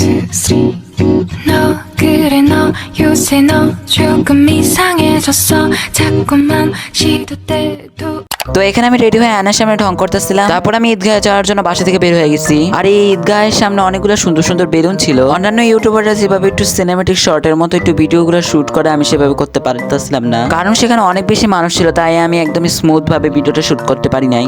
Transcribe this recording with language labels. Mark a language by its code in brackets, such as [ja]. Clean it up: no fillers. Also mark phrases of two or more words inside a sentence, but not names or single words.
[ko] 너 그래 너 요새 너 조금 이상해졌어 자꾸만 시도 때도 [bn] তো এখানে আমি রেডি হয়ে আয়নার সামনে ঢং করতেছিলাম। তারপর আমি ঈদগাহে যাওয়ার জন্য বাসা থেকে বের হয়ে গেছি। আর এই ঈদগাহের সামনে অনেকগুলো সুন্দর সুন্দর বেলুন ছিল। অন্যান্য ইউটিউবাররা যেভাবে একটু সিনেমেটিক শর্টের মতো একটু ভিডিওগুলো শুট করে আমি সেভাবে করতে পারতেছিলাম না, কারণ সেখানে অনেক বেশি মানুষ ছিল, তাই আমি একদমই স্মুথ ভাবে ভিডিওটা শুট করতে পারি নাই।